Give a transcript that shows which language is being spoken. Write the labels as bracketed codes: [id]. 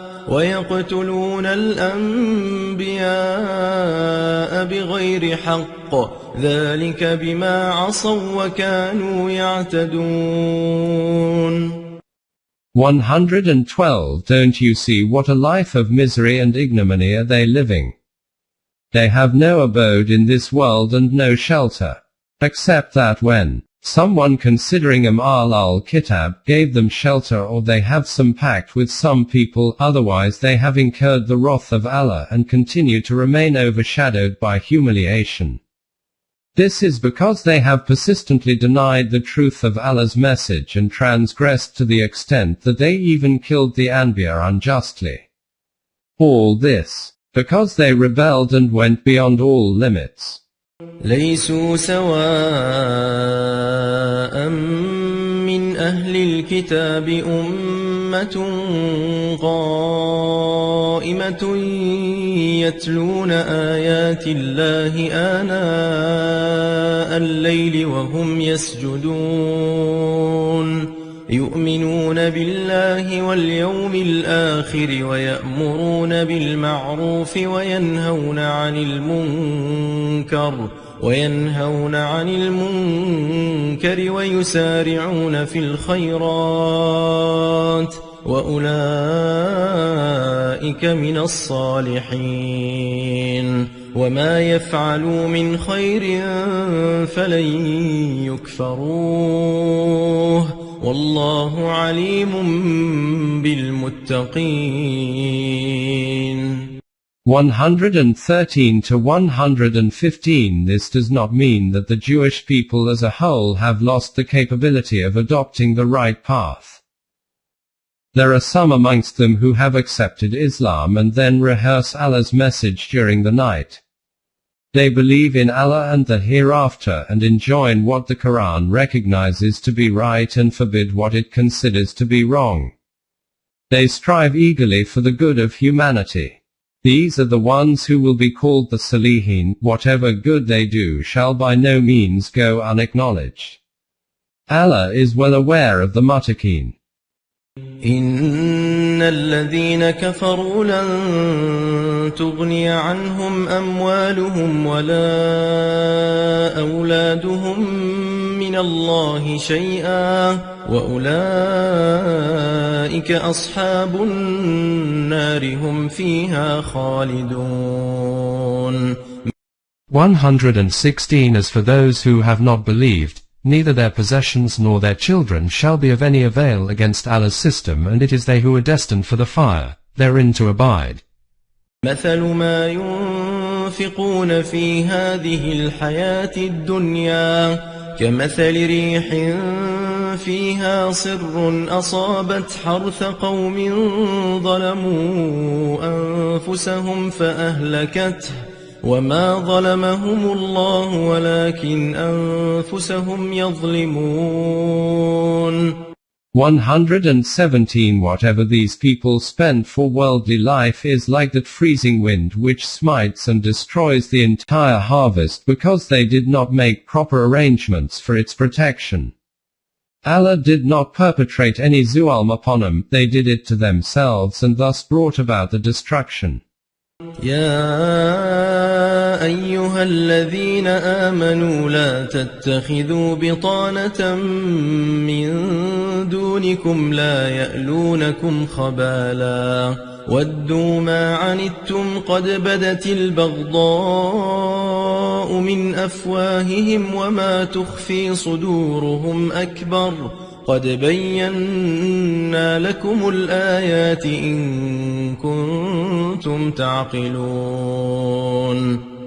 [ar] ويقتلون الأنبياء بغير حق ذلك بما عصوا وكانوا يعتدون. [en] 112 Don't you see what a life of misery and ignominy are they living? They have no abode in this world and no shelter. Except that when someone considering Ahl al-Kitab gave them shelter, or they have some pact with some people, otherwise they have incurred the wrath of Allah and continue to remain overshadowed by humiliation. This is because they have persistently denied the truth of Allah's message and transgressed to the extent that they even killed the Anbiya unjustly. All this because they rebelled and went beyond all limits. [ar] ليسوا سواء من أهل الكتاب أمة قائمة يتلون آيات الله آناء الليل وهم يسجدون يؤمنون بالله واليوم الآخر ويأمرون بالمعروف وينهون عن المنكر ويسارعون في الخيرات وأولئك من الصالحين وما يفعلوا من خير فلن يكفروه والله عليم بالمتقين. [en] 113 to 115 This does not mean that the Jewish people as a whole have lost the capability of adopting the right path. There are some amongst them who have accepted Islam and then rehearse Allah's message during the night. They believe in Allah and the hereafter and enjoin what the Quran recognizes to be right and forbid what it considers to be wrong. They strive eagerly for the good of humanity. These are the ones who will be called the Salihin. Whatever good they do shall by no means go unacknowledged. Allah is well aware of the Muttaqin. [ar] إن الذين كفروا لن تغني عنهم أموالهم ولا أولادهم من الله شيئا وأولئك أصحاب النار هم فيها خالدون. [en] 116 As for those who have not believed, neither their possessions nor their children shall be of any avail against Allah's system, and it is they who are destined for the fire, therein to abide. [ar] مثل ما ينفقون في هذه الحياة الدنيا كمثل ريح فيها صر أصابت حرث قوم ظلموا أنفسهم فأهلكته وما ظلمهم الله ولكن أنفسهم يظلمون. [en] 117 Whatever these people spend for worldly life is like that freezing wind which smites and destroys the entire harvest because they did not make proper arrangements for its protection. Allah did not perpetrate any zulm upon them, they did it to themselves and thus brought about the destruction. [ar] يا أيها الذين آمنوا لا تتخذوا بطانة من دونكم لا يألونكم خبالا ودوا ما عنتم قد بدت البغضاء من أفواههم وما تخفي صدورهم أكبر قد بينا لكم الآيات إن كنتم تعقلون.